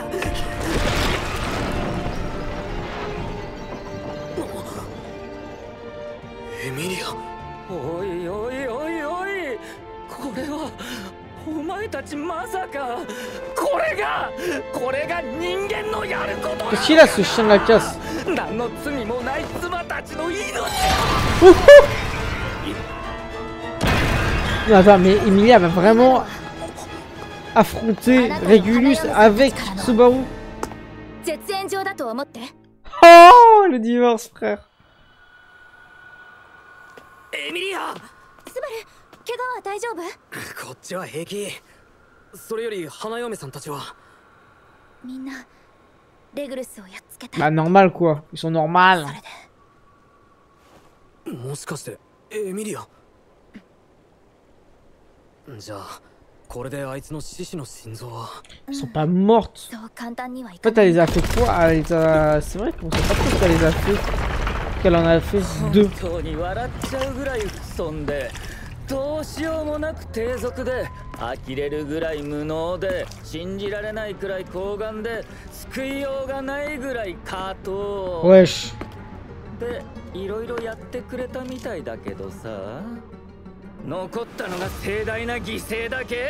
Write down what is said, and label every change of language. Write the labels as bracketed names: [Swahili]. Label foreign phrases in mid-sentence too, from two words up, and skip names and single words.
[Japanese] エミリア、おいおいおいおい、これはお前たちまさかこれが人間のやることだ。 [French] Qu'est-ce qu'il a ce chien de la casse? [Japanese] 何の罪もない妻たちの命。 [French] Non, attends, mais Emilia va vraiment affronter Regulus avec Subaru. [Japanese] 絶縁状だと思って。 [French] Oh, le divorce, frère. [Japanese] エミリア、スバル、怪我は大丈夫？こっちは平気。それより花嫁さんたちはみんなレグルスをやっつけた。 [French] Bah normal quoi, ils sont normales. [Japanese] もしかしてエミリア。じゃあこれであいつの獅子の心臓は。 [French] Elles sont pas mortes. [Japanese] そう簡単にはい [French] En [Japanese] か [French] fait, [Japanese] ない。 [French] elle les a fait quoi? Elle les a... C'est vrai qu'on sait pas trop ce qu'elle les a fait. Qu'elle en a fait 2. [Japanese] 本当に笑っちゃうぐらい不遜で、どうしようもなく低俗で、呆れるぐらい無能で、信じられないくらい高顔で、救いようがないぐらい下等 [French] Wesh. [Japanese] で、いろいろやってくれたみたいだけどさ、残ったのが盛大な犠牲だけ。